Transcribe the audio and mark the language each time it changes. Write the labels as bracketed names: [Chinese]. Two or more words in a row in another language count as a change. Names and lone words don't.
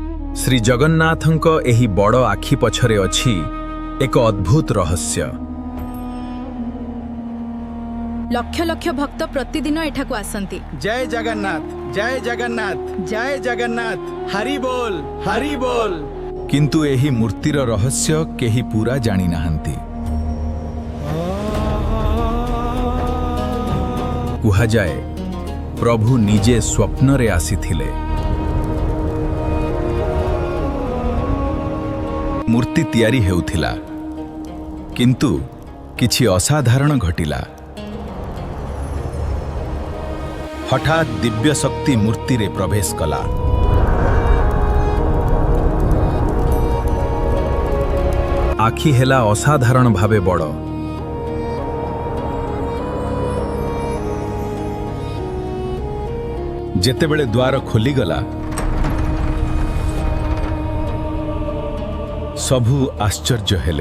[Odia] श्री जगन्नाथଙ୍କ ଏହି ବଡ଼ ଆଖି ପଛରେ ଅଛି ଏକ ଅଦ୍ଭୁତ ରହସ୍ୟ। ଲକ୍ଷ ଲକ୍ଷ ଭକ୍ତ ପ୍ରତିଦିନ ଏଠାକୁ ଆସନ୍ତି। ଜୟ ଜଗନ୍ନାଥ, ଜୟ ଜଗନ୍ନାଥ, ଜୟ ଜଗନ୍ନାଥ, ହରି ବୋଲ, ହରି ବୋଲ। किंतु ଏହି ମୂର୍ତ୍ତିର ରହସ୍ୟ କେହି ପୂରା ଜାଣି ନାହାନ୍ତି। କୁହାଯାଏ ପ୍ରଭୁ ନିଜେ ସ୍ୱପ୍ନରେ ଆସିଥିଲେ। ମୂର୍ତ୍ତି ତିଆରି ହେଉଥିଲା, କିନ୍ତୁ କିଛି ଅସାଧାରଣ ଘଟିଲା। ହଠାତ ଦିବ୍ୟ ଶକ୍ତି ମୂର୍ତ୍ତି ରେ ପ୍ରବେଶ କଲା। ଆଖି ହେଲା ଅସାଧାରଣ ଭାବେ ବଡ଼। ଯେତେବେଳେ ଦ୍ୱାର ଖୋଲି ଗଲା, ସବୁ ଆଶ୍ଚର୍ଯ୍ୟ ହେଲେ।